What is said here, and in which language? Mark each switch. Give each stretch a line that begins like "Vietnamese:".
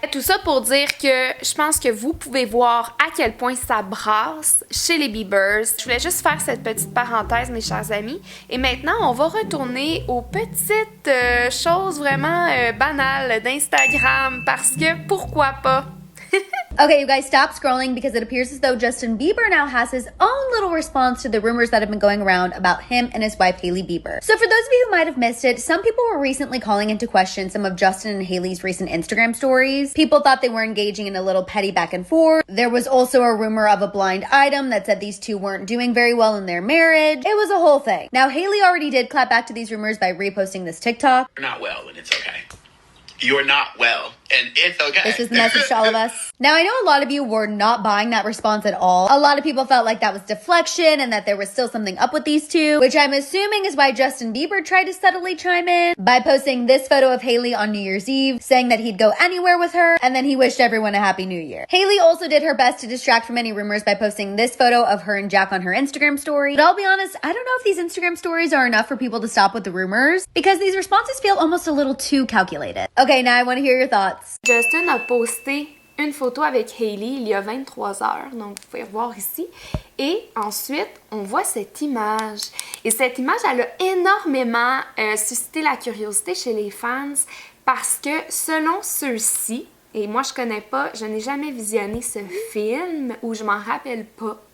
French: Tout ça pour dire que je pense que vous pouvez voir à quel point ça brasse chez les Biebers. Je voulais juste faire cette petite parenthèse, mes chers amis. Et maintenant, on va retourner aux petites choses vraiment banales d'Instagram parce que pourquoi pas?
English: Okay, you guys, stop scrolling because it appears as though Justin Bieber now has his own little response to the rumors that have been going around about him and his wife, Hailey Bieber. So for those of you who might have missed it, some people were recently calling into question some of Justin and Hailey's recent Instagram stories. People thought they were engaging in a little petty back and forth. There was also a rumor of a blind item that said these two weren't doing very well in their marriage. It was a whole thing. Now, Hailey already did clap back to these rumors by reposting this TikTok. You're not well, and it's okay. You're not well, and it's okay. This is the message to all of us. Now, I know a lot of you were not buying that response at all. A lot of people felt like that was deflection and that there was still something up with these two, which I'm assuming is why Justin Bieber tried to subtly chime in by posting this photo of Hailey on New Year's Eve, saying that he'd go anywhere with her, and then he wished everyone a happy new year. Hailey also did her best to distract from any rumors by posting this photo of her and Jack on her Instagram story. But I'll be honest, I don't know if these Instagram stories are enough for people to stop with the rumors, because these responses feel almost a little too calculated. Okay, now I want to hear your thoughts.
French: Justin a posté une photo avec Hailey il y a 23 heures, donc vous pouvez voir ici. Et ensuite, on voit cette image. Et cette image, elle a énormément suscité la curiosité chez les fans parce que selon ceux-ci, et moi je connais pas, je n'ai jamais visionné ce film ou je m'en rappelle pas.